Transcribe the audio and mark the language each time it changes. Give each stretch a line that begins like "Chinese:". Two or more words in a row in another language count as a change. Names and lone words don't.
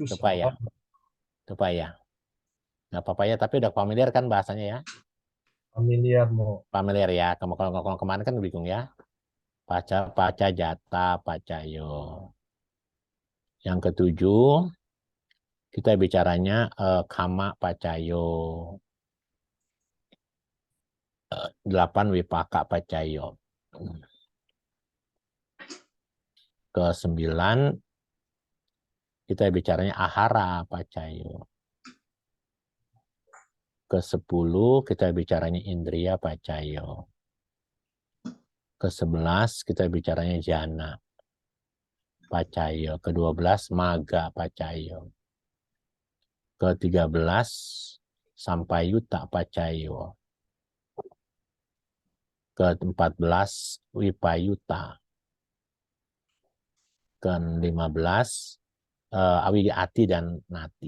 Indonesian: Lupa ya. Lupa ya. Nggak apa-apa ya, tapi udah familiar kan bahasanya ya? familiar mo. Familiar ya. Kalau kemarin kan bingung ya.
Pali: Pacajata, pacayo.
Indonesian: Yang ketujuh, kita bicaranya
Pali: kama pacayo. 8 wipaka pacayo.
Indonesian: Ke-9 kita bicaranya
Pali: ahara pacayo.
Indonesian: Ke-10 kita bicaranya
Pali: indriya pacayo.
Indonesian: Ke-11 kita bicaranya
Pali: jana pacayo. Ke-12 maga pacayo. Ke-13 sampai yuta pacayo.
Indonesian: Ke-14 wipayuta. Ke-15 ati dan nati.